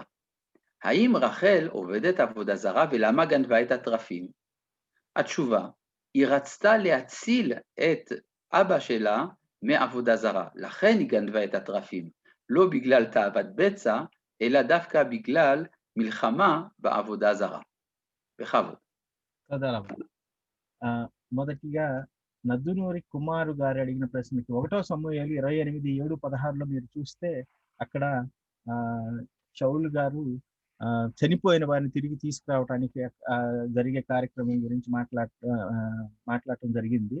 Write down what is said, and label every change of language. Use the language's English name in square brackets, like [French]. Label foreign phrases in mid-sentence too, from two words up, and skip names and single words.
[Hebrew] האם רחל עובדת עבודה זרה ולמה גנבה את התרפים? התשובה, היא רצתה להציל את אבא שלה מעבודה זרה, לכן היא גנבה את התרפים, לא בגלל תאוות בצע, אלא דווקא בגלל מלחמה בעבודה זרה. בכבוד. תודה רבה. [Telugu] మొదటిగా నద్దునూరి కుమారు గారు అడిగిన ప్రశ్నకి 1 సమూయేలు 28:7-16లో మీరు చూస్తే అక్కడ షౌలు గారు చనిపోయిన వారిని తిరిగి తీసుకురావడానికి జరిగే కార్యక్రమం గురించి మాట్లాడటం జరిగింది.